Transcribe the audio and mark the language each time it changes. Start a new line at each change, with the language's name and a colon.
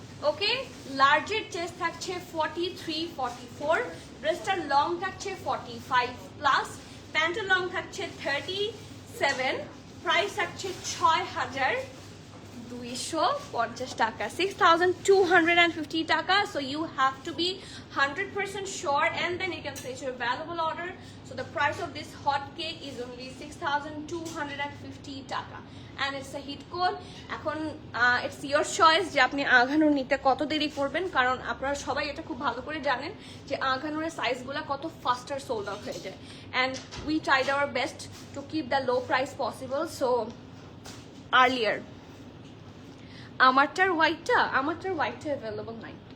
Bangla: ওকে, লার্জের chest থাকছে 43, 44, ড্রেসটার long থাকছে 45 প্লাস, প্যান্টের লং থাকছে 37, প্রাইস থাকছে 6,250 টাকা, 6,250 টাকা।
English: So you have to be 100% sure, and then you can place your valuable order. So the price of this hot cake is only 6,250 টাকা, and it's a hit code.
Bangla: এখন
English: it's your choice
Bangla: যে আপনি আঘানুর নিতে কত দেরি করবেন, কারণ আপনারা সবাই এটা খুব ভালো করে জানেন যে আঘানুরের সাইজগুলো কত ফাস্টার সোল্ড আউট হয়ে যায়,
English: and we tried our best to keep the low price possible. So earlier
Bangla: আমারটার হোয়াইটটা available নাই।